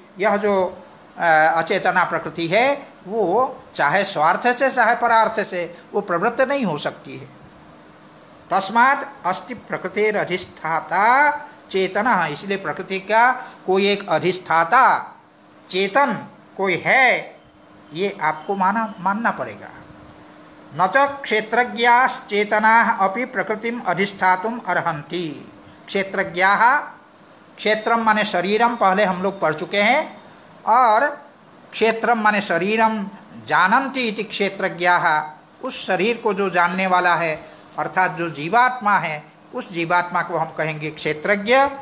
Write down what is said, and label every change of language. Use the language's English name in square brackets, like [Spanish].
[Hindi] यह जो अचेतना प्रकृति है वो चाहे स्वार्थ से चाहे परार्थ से वो प्रवृत्त नहीं हो सकती है। [Sanskrit] तस्मात् अस्ति प्रकृतिर अधिष्ठाता चेतना, [Hindi] इसलिए प्रकृति का कोई एक अधिष्ठाता चेतन कोई है, ये आपको मानना पड़ेगा। [Sanskrit] न च क्षेत्रज्ञाश्चेतनाः अपि प्रकृतिम अधिष्ठातुम अर्हन्ति। [Hindi] क्षेत्रज्ञाः, क्षेत्रम माने शरीरम, पहले हम लोग पढ़ चुके हैं, और क्षेत्रम माने शरीरम, [Sanskrit] जानन्ति इति क्षेत्रज्ञाः, [Hindi] उस शरीर को जो जानने वाला है अर्थात जो जीवात्मा है, उस जीवात्मा को हम कहेंगे क्षेत्रज्ञ।